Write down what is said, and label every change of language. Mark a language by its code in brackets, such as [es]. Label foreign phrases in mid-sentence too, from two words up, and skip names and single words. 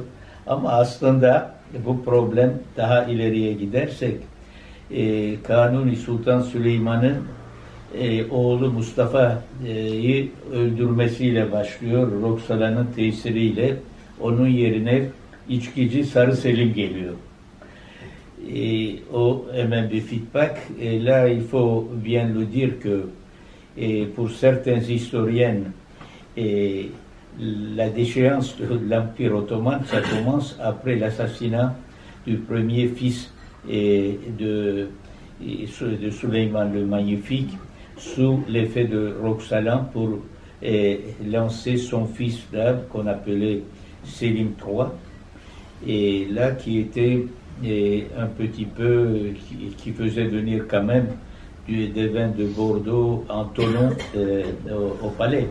[tr] Ama aslında bu problem daha ileriye gidersek Kanuni Sultan Süleyman'ın oğlu Mustafa'yı öldürmesiyle başlıyor. Roxala'nın tesiriyle onun yerine içkici Sarı Selim geliyor. [fr] Au même de feedback. Et là, il faut bien le dire que pour certains historiens, la déchéance de l'Empire ottoman, ça commence après l'assassinat du premier fils de Süleyman le Magnifique, sous l'effet de Roxalan pour lancer son fils là, qu'on appelait Selim III, et là qui était un petit peu, qui faisait venir quand même des vins de Bordeaux en tonneau au palais.